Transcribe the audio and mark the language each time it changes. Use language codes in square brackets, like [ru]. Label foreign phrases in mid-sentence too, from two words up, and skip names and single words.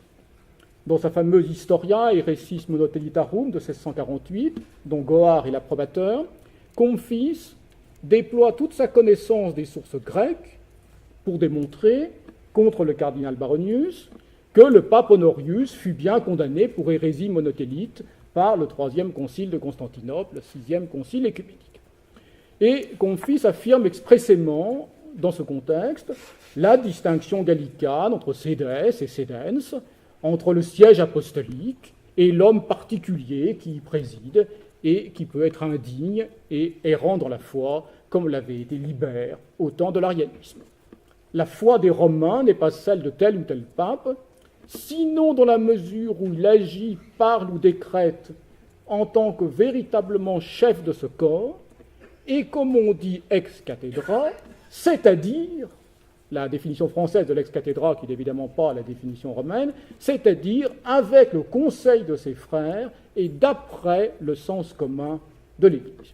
[fr] Dans sa fameuse Historia Haeresis Monotelitarum de 1648, dont Goard est l'approbateur, Comfis déploie toute sa connaissance des sources grecques pour démontrer, contre le cardinal Baronius, que le pape Honorius fut bien condamné pour hérésie monotélite par le troisième concile de Constantinople, le sixième concile écuménique. Et Comfis affirme expressément, dans ce contexte, la distinction gallicane entre [la] sedes et sedens, [fr] entre le siège apostolique et l'homme particulier qui y préside et qui peut être indigne et errant dans la foi, comme l'avait été Libère au temps de l'arianisme. La foi des Romains n'est pas celle de tel ou tel pape, sinon dans la mesure où il agit, parle ou décrète en tant que véritablement chef de ce corps, et comme on dit [la] ex cathedra, [fr] c'est-à-dire, la définition française de l' [la] ex cathedra, [fr] qui n'est évidemment pas la définition romaine, c'est-à-dire avec le conseil de ses frères et d'après le sens commun de l'Église.